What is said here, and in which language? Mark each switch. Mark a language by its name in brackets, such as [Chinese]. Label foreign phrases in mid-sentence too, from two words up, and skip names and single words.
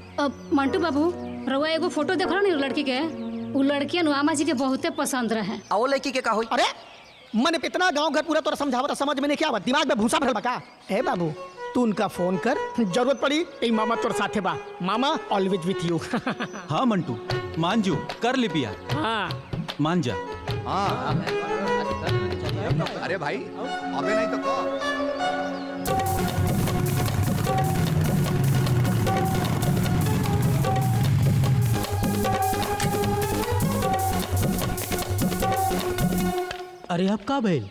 [Bhojpuri] अब मंटू बाबू, रउआ एगो फोटो देख रहा नहीं लड़की के, वो लड़की अनुआमा जी के बहुते पसंद रहे। आओ लड़की के का होई? अरे मन पे इतना गांव घर पूरा तोरा समझावत समझ में नहीं क्या, दिमाग में भूसा भरल बा का? ए बाबू, तू उनका फोन कर, जरूरत पड़ी ते मामा तोर साथे बा। [English] Mama always with you. [Bhojpuri] हाँ मंटू, मान जो कर ले बिया। हाँ मान जा। हाँ अरे भाई अबे नहीं तो कौन? अरे अब का भइल?